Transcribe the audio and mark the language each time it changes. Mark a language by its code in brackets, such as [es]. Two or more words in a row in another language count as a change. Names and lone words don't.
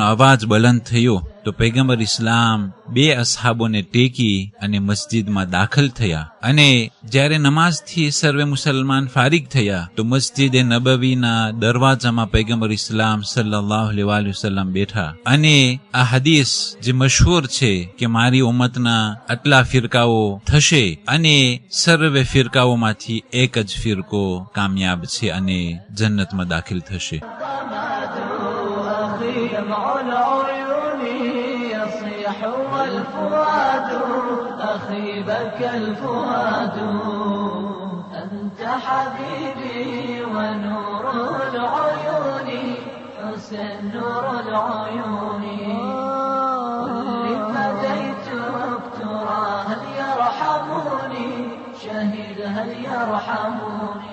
[gu] અવાજ બલંદ થયો તો પૈગંબર ઇસ્લામ 2 અસહાબોને ટેકી અને મસ્જિદમાં દાખલ થયા અને જ્યારે નમાઝથી સર્વે મુસલમાન ફારિગ થયા તો મસ્જિદે નબવીના દરવાજામાં પૈગંબર ઇસ્લામ [ar] صلى الله عليه وسلم [gu] બેઠા અને આ હદીસ જે મશહૂર છે કે મારી ઉમ્મતના આટલા ફિરકાઓ થશે અને સર્વે ફિરકાઓમાંથી એક જ ફિરકો કામયાબ છે અને જન્નતમાં દાખલ થશે. [ar] والفؤاد أخي بكى الفؤاد أنت حبيبي ونور العيون حسن نور العيون واللي فديتك ترى هل يرحموني شهيد هل يرحموني.